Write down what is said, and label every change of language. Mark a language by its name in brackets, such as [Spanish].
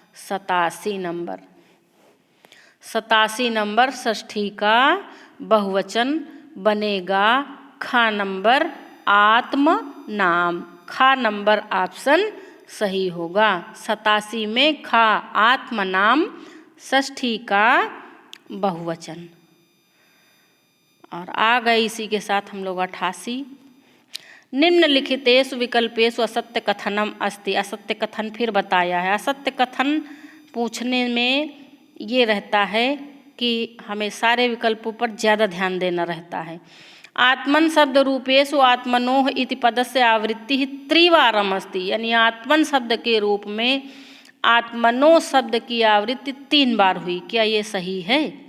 [Hindi] 87 number. 87 number षष्ठी का बहुवचन बनेगा खा नंबर आत्म नाम। खा नंबर ऑप्शन सही होगा। 87 में खा आत्म नाम षष्ठी का बहुवचन। और आ गए इसी के साथ हम लोग 88। [Sanskrit] निम्नलिखितेषु विकल्पेषु असत्य कथनम अस्ति। [Hindi] असत्य कथन फिर बताया है। असत्य कथन पूछने में ये रहता है कि हमें सारे विकल्पों पर ज़्यादा ध्यान देना रहता है। [Sanskrit] आत्मन शब्द रूपेषु आत्मनोः इति पदस्य आवृत्ति त्रिवारम अस्ति, [Hindi] यानी आत्मन शब्द के रूप में आत्मनो शब्द की आवृत्ति 3 बार हुई। क्या ये सही है?